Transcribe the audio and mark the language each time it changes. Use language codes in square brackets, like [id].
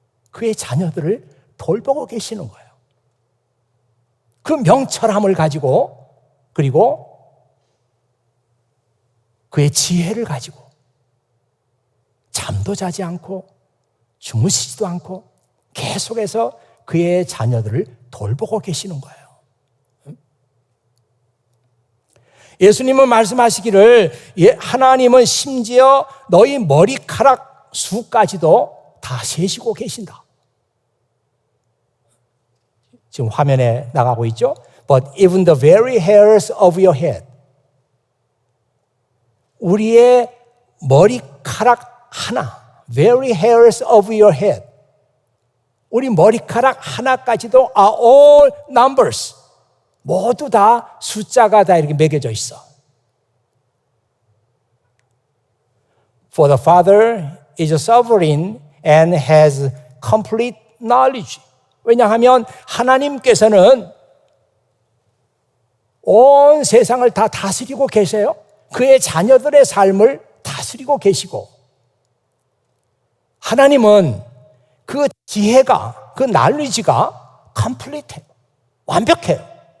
[ko] 그의 자녀들을 돌보고 계시는 거예요. 그 명철함을 가지고, 그리고 그의 지혜를 가지고 잠도 자지 않고 주무시지도 않고 계속해서 그의 자녀들을 돌보고 계시는 거예요. 예수님은 말씀하시기를 하나님은 심지어 너희 머리카락 수까지도 다 세시고 계신다. 지금 화면에 나가고 있죠? [en] But even the very hairs of your head. [ko] 우리의 머리카락 하나, [en] very hairs of your head. [ko] 우리 머리카락 하나까지도 [en] are all numbers. [ko] 모두 다 숫자가 다 이렇게 매겨져 있어. [en] For the Father is sovereign and has complete knowledge. [ko] 왜냐하면 하나님께서는 온 세상을 다 다스리고 계세요. 그의 자녀들의 삶을 다스리고 계시고, 하나님은 그 지혜가, 그 knowledge가 complete해요. 완벽해요.